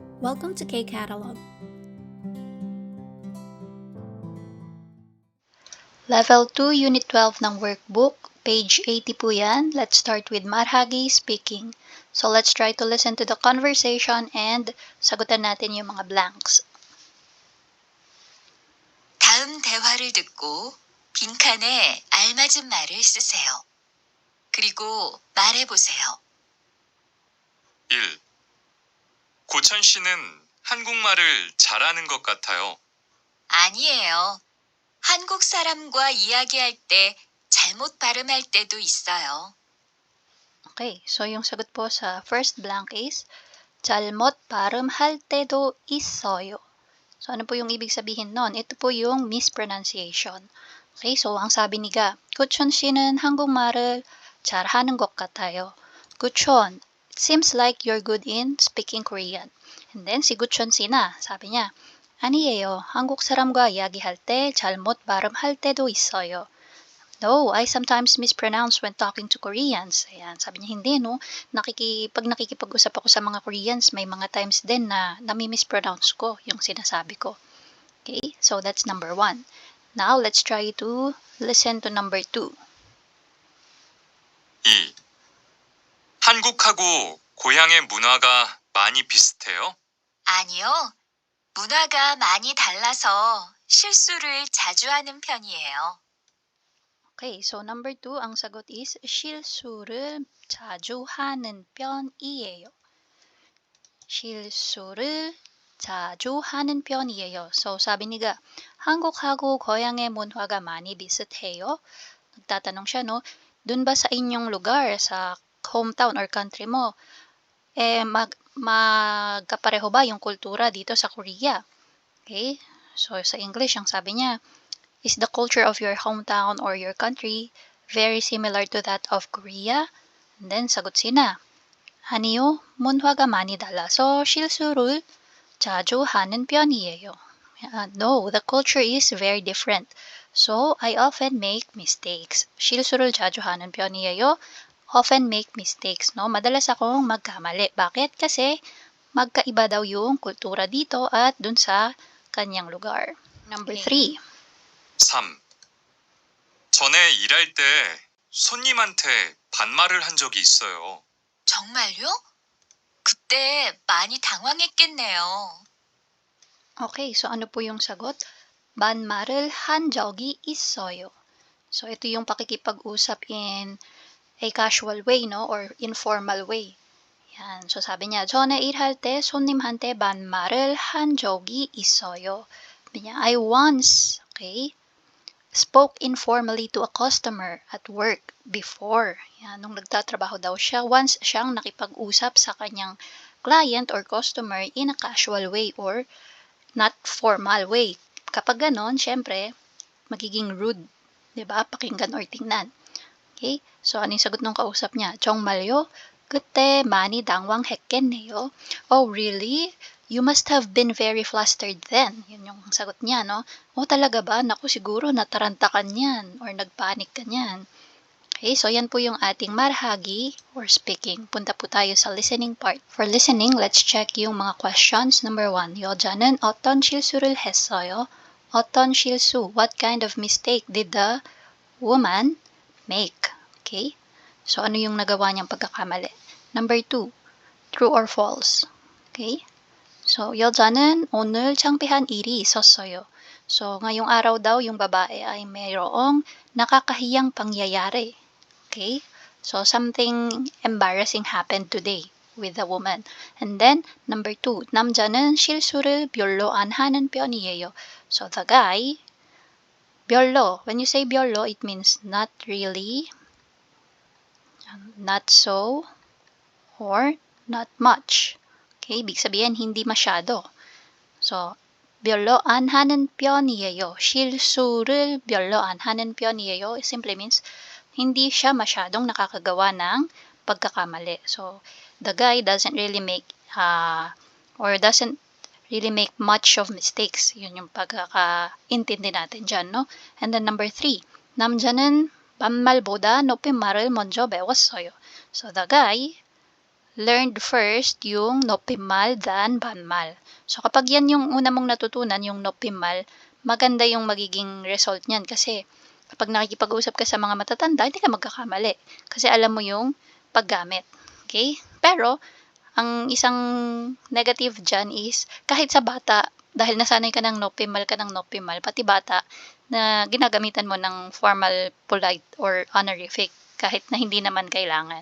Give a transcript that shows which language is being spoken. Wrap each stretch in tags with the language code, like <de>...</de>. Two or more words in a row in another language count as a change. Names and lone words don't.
<en>Welcome to K-Catalog. Level 2, Unit 12 ng workbook.</en> <tl>Page 80 po yan.</tl> <en>Let's start with marhagi speaking. So let's try to listen to the conversation and</en> <tl>sagutan natin yung mga</tl> <en>blanks.</en> <ko>다음 대화를 듣고 빈칸에 알맞은 말을 쓰세요. 그리고 말해보세요. 1. 고천 씨는 한국말을 잘하는 것 같아요. 아니에요. 한국 사람과 이야기할 때 잘못 발음할 때도 있어요.</ko> <tl>Okay, so yung sagot po sa</tl> <en>first blank is</en> <ko>잘못 발음할 때도 있어요.</ko> <tl>So ano po yung ibig sabihin nun? Ito po yung mispronunciation. Okay, so ang sabi ni Ga,</tl> <ko>고천 씨는 한국말을 잘하는 것 같아요. 고천,</ko> <en>it seems like you're good in speaking Korean. And then</en> <tl>si 고천 씨 na, sabi niya,</tl> <ko>아니에요. 한국 사람과 이야기할 때 잘못 발음할 때도 있어요.</ko> <en>No, I sometimes mispronounce when talking to Koreans.</en> <tl>Ayan, sabi niya, hindi, no? Pag nakikipag-usap ako sa mga Koreans, may mga times din na nami-mispronounce ko yung sinasabi ko.</tl> <en>Okay, so that's number 1. Now, let's try to listen to number 2. 2.</en> <ko>한국하고 고향의 문화가 많이 비슷해요? 아니요. 문화가 많이 달라서 실수를 자주 하는 편이에요.</ko> <tl>Okay, so number 2, ang sagot is</tl> <ko>실수를 자주 하는 편이에요. 실수를 자주 하는 편이에요.</ko> <tl>So, sabi niga,</tl> <ko>한국하고 고향의 문화가 많이 비슷해요.</ko> <tl>Nagtatanong siya, no? Dun ba sa inyong lugar, sa</tl> <en>hometown or country</en> <tl>mo, magkapareho ba yung kultura dito sa Korea? Okay? So, sa English, ang sabi niya,</tl> <en>is the culture of your hometown or your country very similar to that of Korea? And then,</en> <tl>sagot sina,</tl> <ko>아니요, 문화가 많이 달라서 실수를 자주 하는 편이에요.</ko> <en>No, the culture is very different. So, I often make mistakes.</en> <ko>실수를 자주 하는 편이에요.</ko> <en>Often make mistakes, no?</en> <tl>Madalas akong magkamali. Bakit? Kasi magkaiba daw yung kultura dito at dun sa kanyang lugar.</tl> <en>Number 3. 3.</en> <ko>전에 일할 때 손님한테 반말을 한 적이 있어요. 정말요? 그때 많이 당황했겠네요.</ko> <tl>Okay, so ano po yung sagot?</tl> <ko>반말을 한 적이 있어요.</ko> <tl>So, ito yung pakikipag-usap</tl> <en>in a casual way,</en> <tl>no?</tl> <en>Or informal way.</en> <tl>Yan. So, sabi niya,</tl> <ko>전에 일할 때 손님한테 반말을 한 적이 있어요.</ko> <tl>Sabi niya,</tl> <en>I once, okay, spoke informally to a customer at work before.</en> <tl>Yan, nung nagtatrabaho daw siya, once siyang nakipag-usap sa kanyang</tl> <en>client or customer in a casual way or not formal way.</en> <tl>Kapag ganon, syempre, magiging rude. Diba? Pakinggan or tingnan. Okay? So, ano yung sagot ng kausap niya?</tl> <ko>정말요? 그때 많이 당황했겠네요.</ko> <en>Oh, really? You must have been very flustered then.</en> <tl>Yun yung sagot niya, no? Oh, talaga ba? Naku, siguro nataranta ka niyan or nagpanik ka niyan. Okay, so yan po yung ating marhagi or speaking. Punta po tayo sa listening part.</tl> <en>For listening, let's check</en> <tl>yung mga questions.</tl> <en>Number 1,</en> <ko>여자는 어떤 실수를 했어요? 어떤 실수?</ko> <en>What kind of mistake did the woman make?</en> <tl>Okay, so ano yung nagawa niyang pagkakamali?</tl> <en>Number 2, true or false?</en> <ko>Okay, so 여자는 오늘 창피한 일이 있었어요.</ko> <tl>So, ngayong araw daw yung babae ay mayroong nakakahiyang pangyayari.</tl> <en>Okay? So, something embarrassing happened today with the woman. And then, number 2,</en> <ko>남자는 실수를 별로 안 하는 편이에요.</ko> <en>So, the guy, 별로. When you say 별로, it means not really, not so, or not much. Okay?</en> <tl>Ibig sabihin, hindi masyado.</tl> <en>So,</en> <ko>별로 안 하는 편이에요. 실수를 별로 안 하는 편이에요.</ko> <en>It simply means</en> <tl>hindi siya masyadong nakakagawa ng pagkakamali.</tl> <en>So, the guy doesn't really make much of mistakes.</en> <tl>Yun yung pagkakaintindi natin dyan, no?</tl> <en>And then number 3,</en> <ko>남자는 반말보다 높은 말을 먼저 배웠어요.</ko> <en>So, the guy learned first yung nopimal than banmal.</en> <tl>So kapag yan yung una mong natutunan, yung nopimal, maganda yung magiging result niyan kasi kapag nakikipag-usap ka sa mga matatanda, hindi ka magkakamali kasi alam mo yung paggamit.</tl> <en>Okay?</en> <tl>Pero ang isang negative dyan is kahit sa bata, dahil nasanay ka ng nopimal pati bata na ginagamitan mo ng</tl> <en>formal, polite, or honorific</en> <tl>kahit na hindi naman kailangan.</tl>